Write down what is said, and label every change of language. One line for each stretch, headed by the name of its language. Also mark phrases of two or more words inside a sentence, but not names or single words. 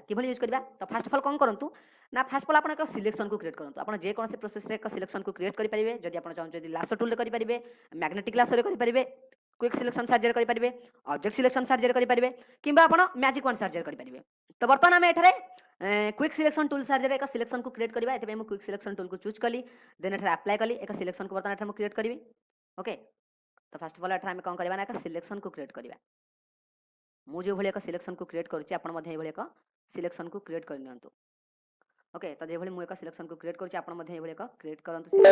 Odia: କିଭଳି ୟୁଜ୍ କରିବା ତ
English: first of all
Odia: କ'ଣ କରନ୍ତୁ ନା
English: first of all
Odia: ଆପଣ ଏକ ସିଲେକ୍ସନ୍କୁ କ୍ରିଏଟ୍ କରନ୍ତୁ। ଆପଣ ଯେକୌଣସି ପ୍ରୋସେସ୍ରେ ଏକ ସିଲେକ୍ସନ୍କୁ କ୍ରିଏଟ୍ କରିପାରିବେ। ଯଦି ଆପଣ ଚାହୁଁଛନ୍ତି
English: lasso toolre
Odia: କରିପାରିବେ
English: magnetic lassore
Odia: କରିପାରିବେ
English: quick selection
Odia: ସାହାଯ୍ୟରେ କରିପାରିବେ
English: object selection
Odia: ସାହାଯ୍ୟରେ କରିପାରିବେ କିମ୍ବା ଆପଣ
English: magic wan
Odia: ସାହାଯ୍ୟରେ କରିପାରିବେ। ତ ବର୍ତ୍ତମାନ ଆମେ ଏଠାରେ
English: quick selection tool
Odia: साहाଯ୍ୟରେ ଏକ ସିଲେକ୍ସନକୁ କ୍ରିଏଟ୍ କରିବା। ଏଥିପାଇଁ ମୁଁ
English: quick selection toolku
Odia: ଚୁଜ୍ କଲି ଦେନ୍ ଏଠାରେ ଆପ୍ଲାଏ କଲି ଏକ ସିଲେକ୍ସନକୁ ବର୍ତ୍ତମାନ ଏଠାରେ ମୁଁ କ୍ରିଏଟ୍ କରିବି। ଓକେ ତ
English: first of all
Odia: ଏଠାରେ ଆମେ କ'ଣ କରିବା ନା ଏକ ସିଲେକ୍ସନକୁ କ୍ରିଏଟ୍ କରିବା। ମୁଁ ଯେଉଁଭଳି ଏକ ସିଲେକ୍ସନକୁ କ୍ରିଏଟ୍ କରୁଛି ଆପଣ ମଧ୍ୟ ଏଇଭଳି ଏକ ସିଲେକ୍ସନକୁ କ୍ରିଏଟ୍ କରିନିଅନ୍ତୁ। ଓକେ ତ ଯେଭଳି ମୁଁ ଏକ ସିଲେକ୍ସନକୁ କ୍ରିଏଟ୍ କରୁଛି ଆପଣ ମଧ୍ୟ ଏଇଭଳି ଏକ କ୍ରିଏଟ୍ କରନ୍ତୁ।